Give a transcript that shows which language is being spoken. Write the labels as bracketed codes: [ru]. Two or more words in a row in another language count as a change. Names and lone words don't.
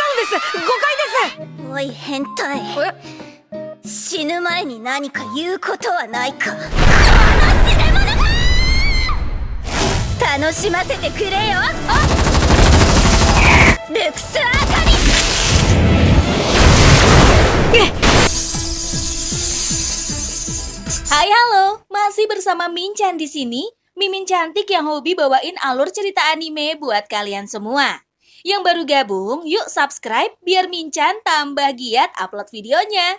[ja] おい変態、死ぬ前に何か言うことはないか。この知れ者が楽しませてくれよ。ルクスアカリ。 [id] Hai halo, masih bersama Minchan di sini. Mimin cantik yang hobi bawain alur cerita anime buat kalian semua. Yang baru gabung, yuk subscribe biar Minchan tambah giat upload videonya.